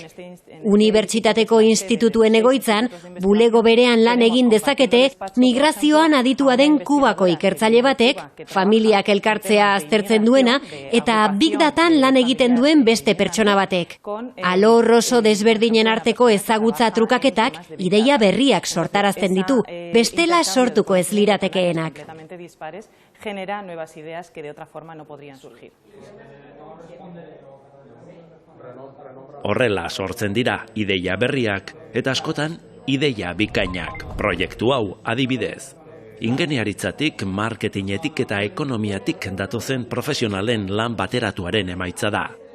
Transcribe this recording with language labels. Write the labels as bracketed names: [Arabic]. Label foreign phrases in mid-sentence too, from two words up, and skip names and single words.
[Basque] Unibertsitateko institutuen egoitzan, bulego berean lan egin dezakete migrazioan aditua den Kubako ikertzaile batek, familiak elkartzea aztertzen duena, eta Big Datan lan egiten duen beste pertsona batek. Alor oso desberdinen arteko ezagutza trukaketak ideia berriak sortarazten ditu, bestela sortuko ez liratekeenak. [Spanish] Genera nuevas ideas que de otra forma no podrían surgir. [Basque] Horrela sortzen dira ideia berriak eta askotan ideia bikainak. Proiektu hau adibidez. Ingeniaritzatik, marketingetik eta ekonomiatik datozen profesionalen lan bateratuaren emaitza da.